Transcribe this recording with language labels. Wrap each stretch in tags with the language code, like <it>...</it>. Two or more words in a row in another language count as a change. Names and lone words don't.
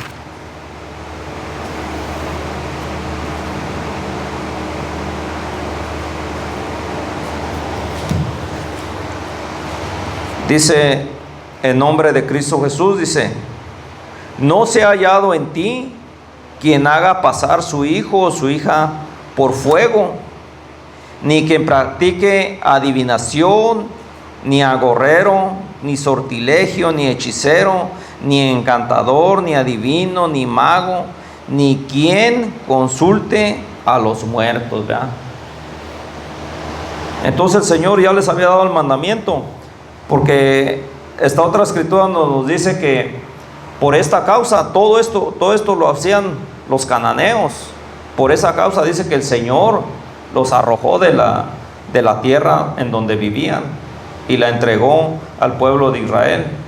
<es>Dice en nombre de Cristo Jesús, dice: no se ha hallado en ti quien haga pasar su hijo o su hija por fuego, ni quien practique adivinación, ni agorrero, ni sortilegio, ni hechicero, ni encantador, ni adivino, ni mago, ni quien consulte a los muertos, ¿verdad? Entonces el Señor ya les había dado el mandamiento, porque esta otra escritura nos dice que por esta causa todo esto lo hacían los cananeos, Por esa causa dice que el Señor los arrojó de la tierra en donde vivían y la entregó al pueblo de Israel.</es>